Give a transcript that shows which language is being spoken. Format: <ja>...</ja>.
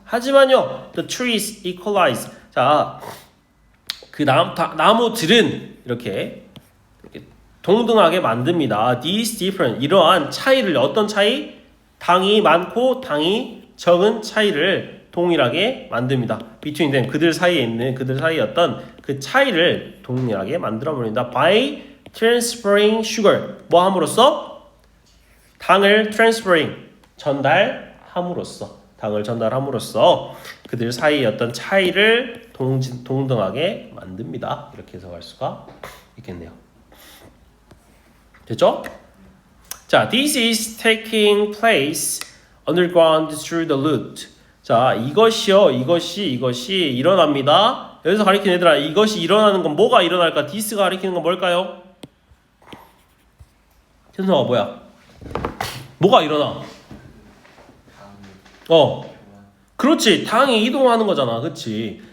<ko>하지만요</ko> <en>the trees equalize</en> <ko>자 그 나무들은 이렇게 동등하게 만듭니다.</ko> <en>These different</en> <ko>이러한 차이를 어떤 차이? 당이 많고 당이 적은 차이를 동일하게 만듭니다.</ko> <en>Between them</en> <ko>그들 사이에 있는 그들 사이의 어떤 그 차이를 동일하게 만들어 버린다.</ko> <en>By transferring sugar</en> <ko>뭐 함으로써? 당을 transferring 전달함으로써 당을 전달함으로써 그들 사이의 어떤 차이를 동등하게 만듭니다. 이렇게 해석할 수가 있겠네요. 됐죠?</ko> <en>자, this is taking place underground through the root.</en> <ko>자, 이것이 일어납니다. 여기서 가리키는 얘들아, 이것이 일어나는 건 뭐가 일어날까? this가 가리키는 건 뭘까요? 현성아, 뭐야? 뭐가 일어나? 그렇지. 당이 이동하는 거잖아. 그렇지.</ko>